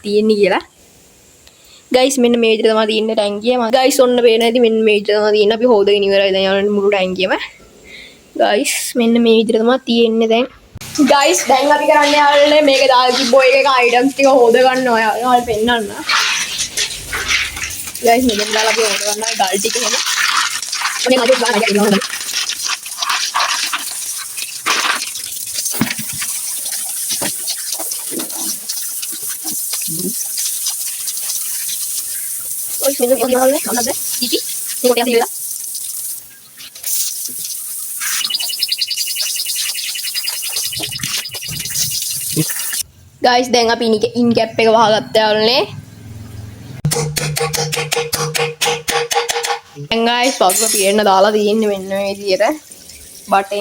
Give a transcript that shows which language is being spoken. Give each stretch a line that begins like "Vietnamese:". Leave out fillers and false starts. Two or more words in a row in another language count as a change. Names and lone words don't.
Sinhala: තියෙන්නේ කියලා ගයිස් මෙන්න මේ විදිහට තමයි තියෙන්නේ ටැංකිය ගයිස් ඔන්න පේන ඇති මෙන්න මේ විදිහට තමයි තියෙන්නේ අපි හොදගෙන ඉවරයි දැන් යාළුවනේ මුළු ටැංකියම ගයිස් මෙන්න මේ විදිහට තමයි තියෙන්නේ දැන් ගයිස් දැන් අපි කරන්නේ යාළුවනේ මේක දාලා තිබ්බෝ එක අයිටම්ස් ටික හොද ගන්න ඔයාලට පෙන්නන්න ගයිස් මෙතන දාලා අපි හොද ගන්නවා ගල් ටික එහෙම ඔනේ මම දාලා ගන්නවා
Vietnamese: Ôi, mình được nhiều hơn đấy, làm đấy, đi đi, đi một đeo gì đó.
Sinhala: Guys, දැන් අපි ඉන් කැප් එක වහගත්තා යාළුවනේ. දැන් guys පස්සට පිරෙන්න දාලා තියෙන්නේ මෙන්න මේ විදියට බටෙන්.